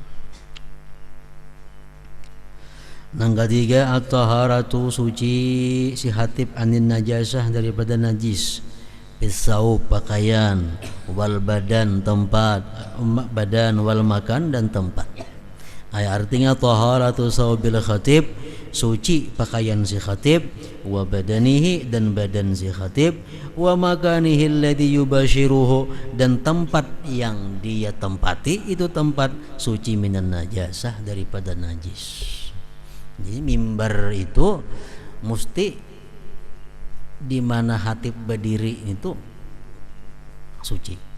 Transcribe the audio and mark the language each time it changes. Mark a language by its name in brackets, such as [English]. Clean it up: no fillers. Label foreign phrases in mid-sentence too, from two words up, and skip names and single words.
[Banjar] Nang ketiga, at-taharatu, suci si khatib [Arabic] anin najasah, [Banjar] daripada najis, pisau pakaian, [Arabic] wal badan [Banjar] tempat, badan, [Arabic] wal makan [Banjar] dan tempat. [Indonesian] Artinya [Arabic] taharatu saubil khatib, [Indonesian] suci pakaian si khatib, [Arabic] wa badanihi, [Indonesian] dan badan si khatib, [Arabic] wa makanihi alladhi yubashiruhu, [Indonesian] dan tempat yang dia tempati itu tempat suci [Arabic] minan najasah, [Indonesian] daripada najis. Jadi mimbar itu mesti di mana khatib berdiri itu suci.